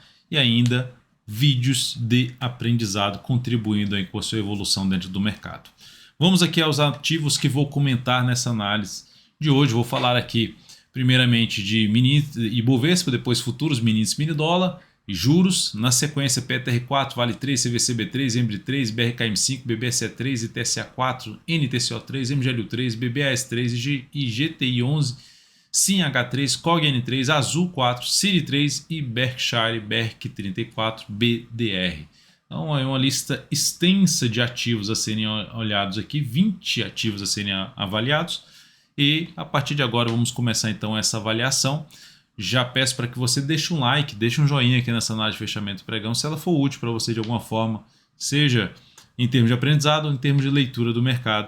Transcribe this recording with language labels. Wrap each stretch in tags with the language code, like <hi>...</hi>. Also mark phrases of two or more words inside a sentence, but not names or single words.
<pt>E ainda vídeos de aprendizado contribuindo aí com a sua evolução dentro do mercado. Vamos aqui aos ativos que vou comentar nessa análise de hoje. Vou falar aqui primeiramente de mini Ibovespa, depois futuros, mini índice, mini dólar e juros. Na sequência, PTR4, Vale 3, CVCB3, EMBRI3, BRKM5, BBSE3, ITSA4, NTCO3, MGLU3, BBAS3 e GTI11, SIMH3, COGN3, Azul 4, CIRI3 e Berkshire BERK34 BDR. Então é uma lista extensa de ativos a serem olhados aqui, 20 ativos a serem avaliados. E a partir de agora vamos começar então essa avaliação. Já peço para que você deixe um like, deixe um joinha aqui nessa análise de fechamento do pregão, se ela for útil para você de alguma forma, seja em termos de aprendizado ou em termos de leitura do mercado.</pt>